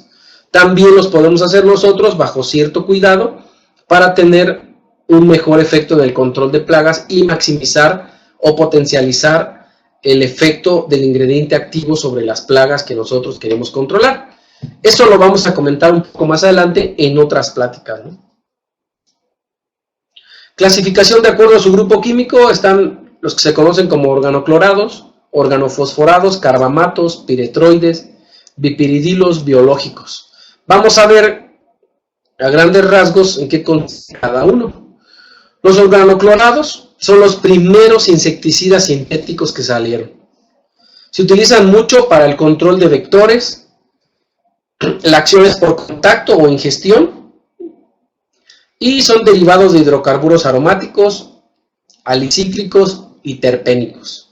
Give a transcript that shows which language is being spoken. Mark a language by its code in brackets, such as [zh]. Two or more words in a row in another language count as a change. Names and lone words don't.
[es] También los podemos hacer nosotros bajo cierto cuidado para tener un mejor efecto en el control de plagas y maximizar o potencializar el efecto del ingrediente activo sobre las plagas que nosotros queremos controlar. Eso lo vamos a comentar un poco más adelante en otras pláticas, ¿no? Clasificación de acuerdo a su grupo químico, están los que se conocen como organoclorados, organofosforados, carbamatos, piretroides, bipiridilos biológicos. Vamos a ver a grandes rasgos en qué consiste cada uno. Los organoclorados son los primeros insecticidas sintéticos que salieron. Se utilizan mucho para el control de vectores, la acción es por contacto o ingestión, y son derivados de hidrocarburos aromáticos, alicíclicos y terpénicos.